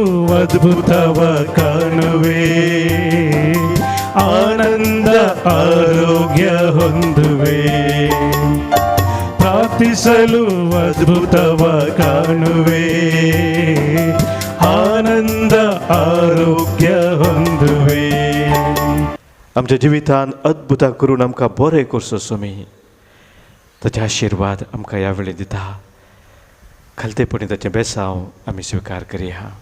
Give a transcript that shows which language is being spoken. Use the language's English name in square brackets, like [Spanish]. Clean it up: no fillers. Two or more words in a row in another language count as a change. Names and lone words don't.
[Kannada] ಅದ್ಭುತವ ಕಾಣುವೆ, ಆನಂದ ಆರೋಗ್ಯ ಹೊಂದುವೆ. ಪ್ರಾರ್ಥಿಸಲು ಅದ್ಭುತವ ಕಾಣುವೆ, ಆನಂದ आरोग्य ಹೊಂದುವೆ. [Konkani] आमच्या जिवितान अद्भुतां करून आमकां बरें करचो स्वामी. ताचे आशिर्वाद आमकां ह्या वेळी दिता. खालतेपणी ताचें बेसांव आमी स्विकार करया.